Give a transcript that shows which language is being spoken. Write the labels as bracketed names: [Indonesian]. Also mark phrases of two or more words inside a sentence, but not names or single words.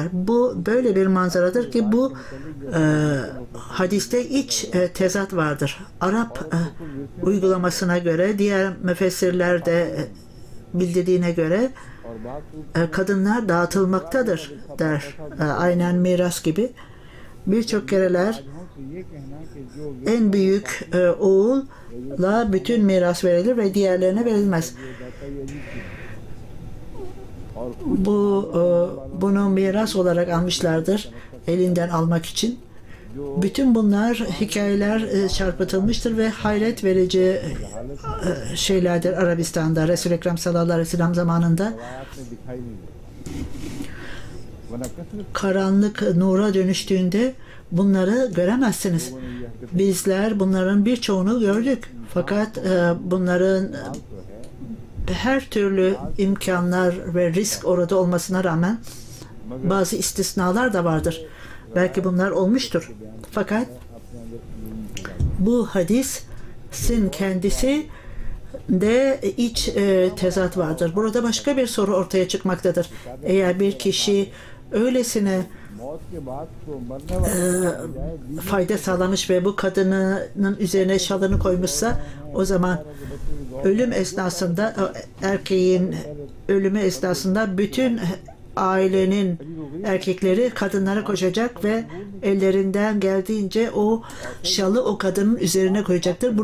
[Turkish] Bu böyle bir manzaradır ki bu hadiste iç tezat vardır. Arap uygulamasına göre diğer müfessirler de bildirdiğine göre [Urdu] اور بات [Turkish] kadınlar dağıtılmaktadır der. Aynen miras gibi. Birçok kereler [Urdu] سے یہ کہنا کہ جو [Turkish] en büyük oğula bütün miras verilir ve diğerlerine verilmez. Bunu miras olarak almışlardır elinden almak için. Bütün bunlar hikayeler çarpıtılmıştır ve hayret verici şeylerdir Arabistan'da. Resul-i Ekrem [Arabic] صلى الله عليه وسلم [Turkish] zamanında [Urdu] آیات میں دکھائی نہیں دیتا ورنہ کثرت [Turkish] karanlık nura dönüştüğünde bunları göremezsiniz. Bizler bunların birçoğunu gördük. Fakat bunların [Urdu] تو ہے [Turkish] her türlü imkanlar ve risk orada olmasına rağmen bazı istisnalar da vardır. Belki bunlar olmuştur. Fakat bu hadisin kendisi de iç tezat vardır. Burada başka bir soru ortaya çıkmaktadır. Eğer bir kişi öylesine [Urdu] موت کے بعد تو مرنے والے [Turkish] fayda sağlamış ve bu kadının üzerine şalını koymuşsa o zaman ölüm esnasında erkeğin ölümü esnasında bütün ailenin erkekleri kadınlara koşacak ve ellerinden geldiğince o şalı o kadının üzerine koyacaktır.